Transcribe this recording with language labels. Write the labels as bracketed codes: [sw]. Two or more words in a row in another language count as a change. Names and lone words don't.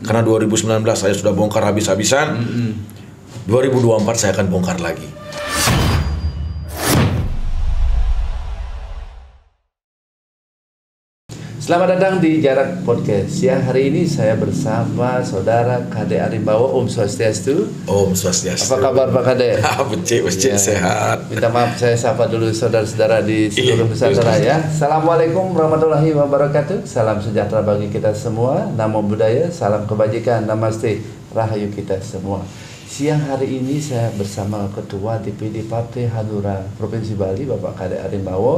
[id] Karena 2019 saya sudah bongkar habis-habisan. 2024 saya akan bongkar lagi. Selamat datang di Jarak Podcast. Siang hari ini saya bersama Saudara Kadek Arimbawo. [ban] Om Swastiastu. Om Swastiastu. [id] Apa kabar Pak Kadek? Becik sehat. Minta maaf saya sapa dulu saudara-saudara di seluruh Nusantara ya. [ar] السلام عليكم ورحمة الله وبركاته. [id] Salam sejahtera bagi kita semua. [pi] Namo Buddhaya, [id] salam kebajikan. Namaste, rahayu kita semua. Siang hari ini saya bersama Ketua DPD Partai Hanura Provinsi Bali, Bapak Kadek Arimbawo.